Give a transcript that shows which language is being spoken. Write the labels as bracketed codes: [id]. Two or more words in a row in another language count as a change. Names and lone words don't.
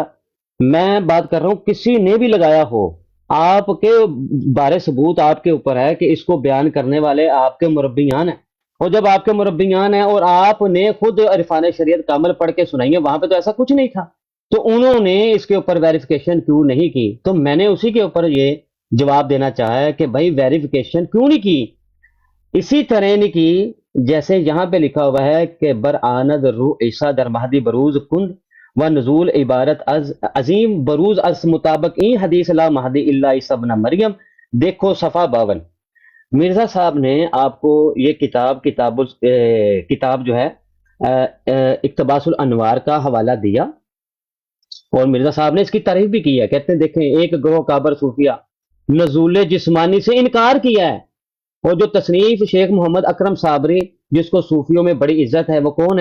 [ur] میں بات کر رہا ہوں کسی نے بھی لگایا ہو، آپ کے بارے ثبوت آپ کے اوپر ہے کہ اس کو بیان کرنے والے آپ کے مربیان ہیں، اور جب آپ کے مربیان ہیں اور آپ نے خود عرفان شریعت کامل پڑھ کے سنائی ہے، وہاں پہ تو ایسا کچھ نہیں تھا، تو انہوں نے اس کے اوپر ویریفیکیشن کیوں نہیں کی؟ تو میں نے اسی کے اوپر یہ جواب دینا چاہا ہے کہ بھائی ویریفیکیشن کیوں نہیں کی؟ اسی طرح نہیں کی جیسے یہاں پہ لکھا ہوا ہے کہ [fa] برآند رو عیسیٰ در مہدی بروز کند و نزول عبارت از عظیم بروز از مطابق این حدیث [ar] لا مہدی الا عیسیٰ ابن مریم. [ur] دیکھو صفحہ 52. مرزا صاحب نے آپ کو یہ کتاب جو ہے اقتباس الانوار کا حوالہ دیا، اور مرزا صاحب نے اس کی تعریف بھی کی ہے. کہتے ہیں دیکھیں ایک گروہ کابر صوفیہ نزول جسمانی سے انکار کیا ہے، اور جو تصنیف شیخ محمد اکرم صابری جس کو صوفیوں میں بڑی عزت ہے وہ کون ہے؟